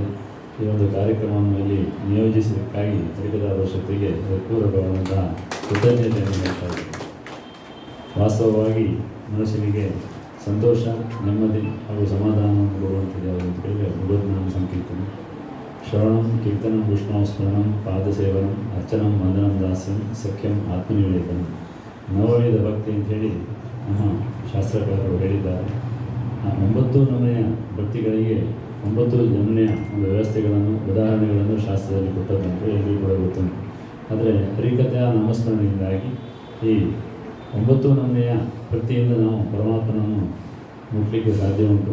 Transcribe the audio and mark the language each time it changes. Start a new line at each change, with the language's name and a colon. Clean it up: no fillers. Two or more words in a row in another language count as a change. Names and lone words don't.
Kannada: ಈ ಒಂದು ಕಾರ್ಯಕ್ರಮವನ್ನು ಇಲ್ಲಿ ನಿಯೋಜಿಸಿದ್ದಕ್ಕಾಗಿ ಹರಿಕಥಾ ಪರಿಷತ್ತಿಗೆ ಪೂರ್ವಕವಾದಂತಹ ಕೃತಜ್ಞತೆಯನ್ನು ಹೇಳ್ತಾ ಇದ್ದೇನೆ. ವಾಸ್ತವವಾಗಿ ಮನುಷ್ಯನಿಗೆ ಸಂತೋಷ, ನೆಮ್ಮದಿ ಹಾಗೂ ಸಮಾಧಾನವನ್ನು ಕೊಡುವಂಥದ್ದು ಯಾವುದು ಅಂತ ಹೇಳಿದರೆ ಭಗವದ್ನಾಮ ಸಂಕೀರ್ತನೆ.
Sanskrit: ಶ್ರವಣಂ ಕೀರ್ತನಂ ವಿಷ್ಣು ಸ್ಮರಣಂ ಪಾದಸೇವನಂ ಅರ್ಚನಂ ವಂದನಂ ದಾಸ್ಯಂ ಸಖ್ಯಂ ಆತ್ಮನಿವೇದನ,
Kannada: ನವವಿಧ ಭಕ್ತಿ ಅಂಥೇಳಿ ನಮ್ಮ ಶಾಸ್ತ್ರಕಾರರು ಹೇಳಿದ್ದಾರೆ. ಆ 9 ನಮೂನೆಯ ಭಕ್ತಿಗಳಿಗೆ 9 ನಮೂನೆಯ ಒಂದು ವ್ಯವಸ್ಥೆಗಳನ್ನು, ಉದಾಹರಣೆಗಳನ್ನು ಶಾಸ್ತ್ರದಲ್ಲಿ ಕೊಟ್ಟದಂತೂ ಎಲ್ಲರಿಗೂ ಕೂಡ ಗೊತ್ತುಂಟು. ಆದರೆ ಹರಿಕಥೆಯ ನಾಮಸ್ಮರಣೆಯಿಂದಾಗಿ ಈ 9 ನಮೂನೆಯ ಭಕ್ತಿಯಿಂದ ನಾವು ಪರಮಾತ್ಮನನ್ನು ಮುಟ್ಟಲಿಕ್ಕೆ ಸಾಧ್ಯ ಉಂಟು.